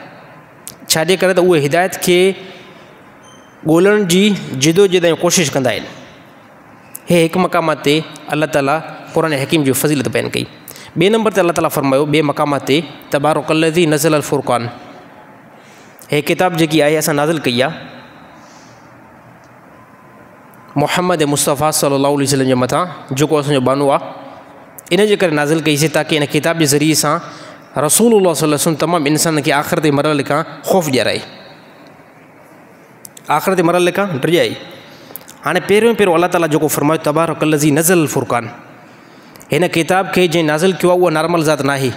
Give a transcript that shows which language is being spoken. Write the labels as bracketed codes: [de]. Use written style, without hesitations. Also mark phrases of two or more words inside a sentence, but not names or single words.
[sd] छाजे करे त उहे हिदायत खे ॻोल्हण जी जिदोजहद ऐं कोशिशि कंदा आहिनि। हे हिकु मक़ामात ते अल्लाह ताला क़ुरान हकीम जी फ़ज़ीलत बयानु कई। ॿिए नंबर ते अल्लाह ताला फरमायो ॿिए मक़ामात ते [ar] تبارك الذي نزل الفرقان, [sd] हे किताब जेकी आहे असां नाज़िल कई आहे मुहम्मद मुस्तफ़ा [ar] صلى الله عليه وسلم [sd] जे मथां, जेको असांजो बानो आहे, इन जे करे नाज़िल कईसीं ताकी इन किताब जे ज़रिए सां रसूलुल्लाह [ar] صلى الله عليه وسلم [sd] तमामु इंसान खे आख़िरत जे मरहले खां ख़ौफ़ ॾियाराए, आख़िरत जे मरहले खां ड्रियाई। हाणे पहिरियों अल्लाह ताला जेको फरमायो [ar] تبارك الذي نزل الفرقان, [sd] हिन किताब खे जंहिं नाज़िल कयो आहे उहा नॉर्मल ज़ात न आहे।